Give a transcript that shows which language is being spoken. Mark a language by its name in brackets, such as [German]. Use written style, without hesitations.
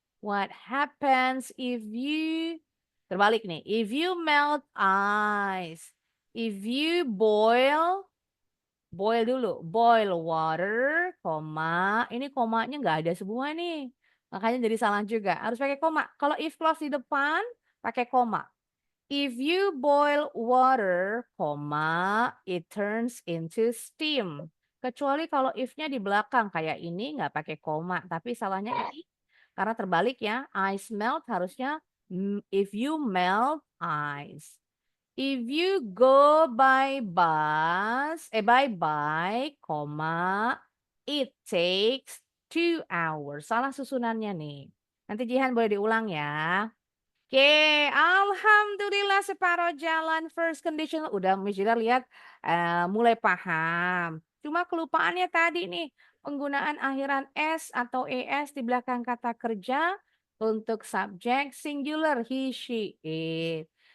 [English] What happens if you, [Indonesian] terbalik nih. [English] If you melt ice. If you boil dulu. Boil water, koma. [Indonesian] Ini komanya nggak ada semua nih. Makanya jadi salah juga. Harus pakai koma. Kalau if clause di depan, pakai koma. [English] If you boil water, koma, it turns into steam. [Indonesian] Kecuali kalau if-nya di belakang kayak ini nggak pakai koma, tapi salahnya ini karena terbalik ya. [English] Ice melt harusnya if you melt ice. If you go by bike, koma, it takes 2 hours. [Indonesian] Salah susunannya nih. Nanti Jihan boleh diulang ya. Oke, alhamdulillah separuh jalan first conditional udah Miss Jila lihat mulai paham. Cuma kelupaannya tadi nih penggunaan akhiran s atau es di belakang kata kerja untuk subjek singular he, she, it.